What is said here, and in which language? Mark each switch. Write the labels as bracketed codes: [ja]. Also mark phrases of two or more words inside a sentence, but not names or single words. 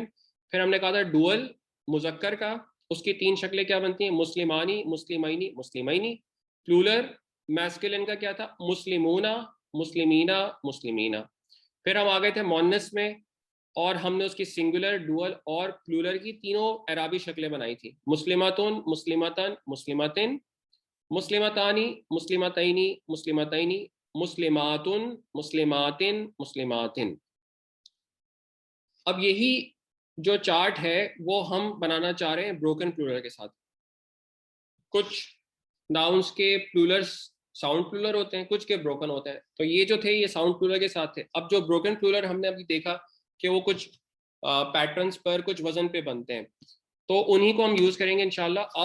[hi] फिर हमने कहा था डुअल मुजक्कर का, उसकी 3 शक्लें क्या बनती हैं, [ar] مسلمانِ، مسلمَينِ، مسلمَينِ. [en] plural masculine [hi] का क्या था, [ar] مسلمونَ، مسلمينَ، مسلمينَ. [hi] फिर हम आ गए थे मोनस में, और हमने उसकी [en] singular, dual [hi] और प्लूरल की तीनों अराबी शक्लें बनाई थी, [ar] مسلماتٌ، مسلمةً، مسلمةٍ، مسلمتانِ، مسلمتينِ، مسلمتينِ، مسلماتٌ، مسلماتٍ، مسلماتٍ. [hi] अब यही जो चार्ट है वो हम बनाना चाह रहे हैं [en] broken plural [hi] के साथ। कुछ नाउन्स के प्लूरल्स [en] sound plural [hi] होते हैं, कुछ के ब्रोकन होते हैं, तो ये जो थे ये [en] sound plural [hi] के साथ थे। अब जो [en] broken plural [hi] हमने अभी देखा कि वो कुछ पैटर्न्स पर, कुछ वजन पे बनते हैं, तो उन्हीं को हम यूज करेंगे इंशाल्लाह।